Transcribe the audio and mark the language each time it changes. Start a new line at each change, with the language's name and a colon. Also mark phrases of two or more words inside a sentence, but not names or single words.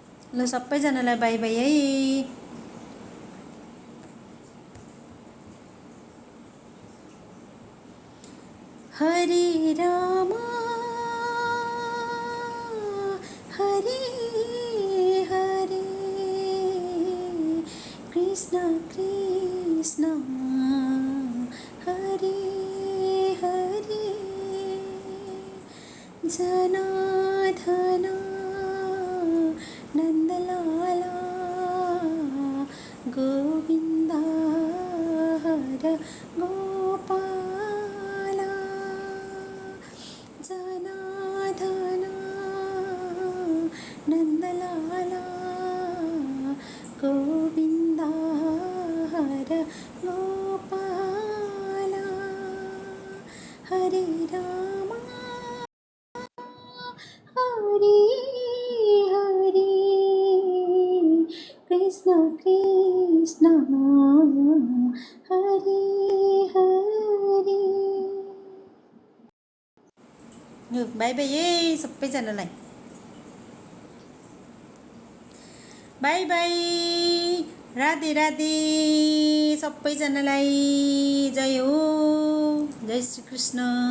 Nepali: ल सबैजनालाई
English: bye bye
Nepali: है।
Sanskrit: हरे रामा हरे हरे कृष्ण कृष्ण हरे हरे जनार्दन नन्दलाला गोविन्द हर गोपाला जनार्दन नन्दलाला गोविन्द हर गोपाला हरे रामा हरे हरे कृष्ण कृष्ण हरे हरे।
English: bye bye
Nepali: है सबैजनालाई।
English: bye bye
Nepali: राधे राधे सबैजनालाई। जय हो जय श्री कृष्ण।